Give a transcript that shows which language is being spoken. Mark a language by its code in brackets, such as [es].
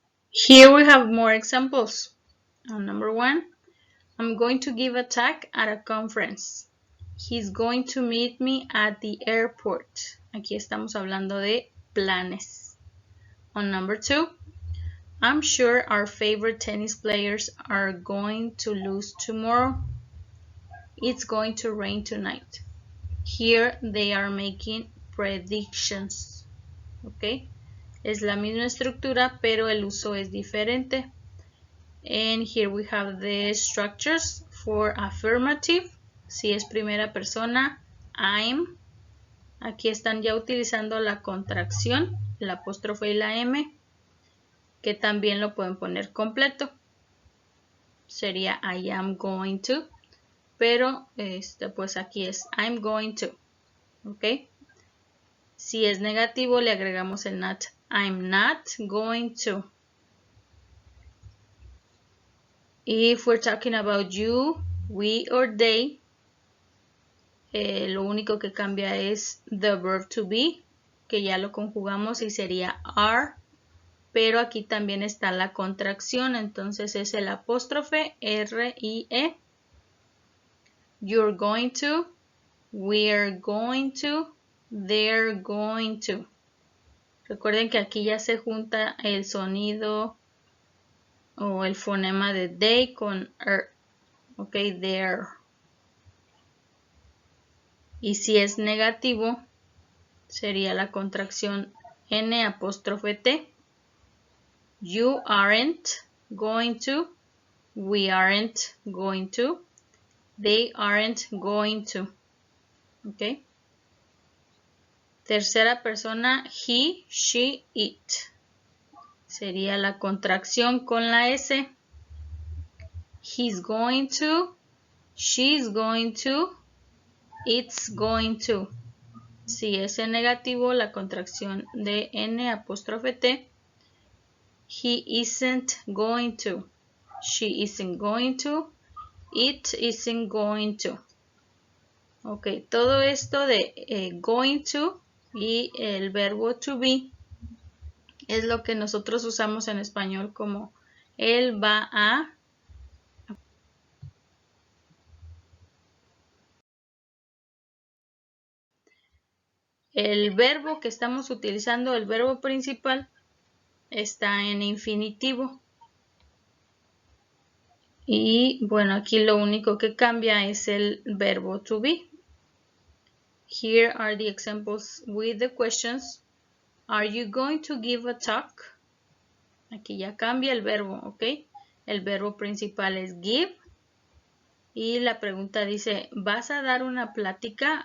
[en] Here we have more examples. Number 1, I'm going to give a talk at a conference. He's going to meet me at the airport. [es] Aquí estamos hablando de planes. [en] On number 2, I'm sure our favorite tennis players are going to lose tomorrow. It's going to rain tonight. Here they are making predictions. Okay? [es] Es la misma estructura, pero el uso es diferente. [en] And here we have the structures for affirmative. [es] Si es primera persona, I'm. Aquí están ya utilizando la contracción, el apóstrofe y la M, que también lo pueden poner completo. Sería [en] I am going to, [es] pero pues aquí es [en] I'm going to. [es] ¿Ok? Si es negativo, le agregamos el not. [en] I'm not going to. If we're talking about you, we or they, [es] lo único que cambia es [en] the verb to be, [es] que ya lo conjugamos y sería [en] are. [es] pero aquí también está la contracción, entonces es el apóstrofe R-I-E. [en] You're going to, we're going to, they're going to. [es] Recuerden que aquí ya se junta el sonido o el fonema de they con er. Ok, there. Y si es negativo, sería la contracción N apóstrofe T. [en] You aren't going to, we aren't going to, they aren't going to. [es] Ok. Tercera persona, he, she, it. Sería la contracción con la S. [en] He's going to, she's going to, it's going to. [es] Si es en negativo, la contracción de N apóstrofe T. [en] He isn't going to, she isn't going to, it isn't going to. [es] Ok, todo esto de going to y el verbo to be es lo que nosotros usamos en español como él va a. El verbo que estamos utilizando, el verbo principal, está en infinitivo. Y bueno, aquí lo único que cambia es el verbo to be. [en] Here are the examples with the questions. Are you going to give a talk? [es] Aquí ya cambia el verbo, ¿ok? El verbo principal es give. Y la pregunta dice, ¿vas a dar una plática?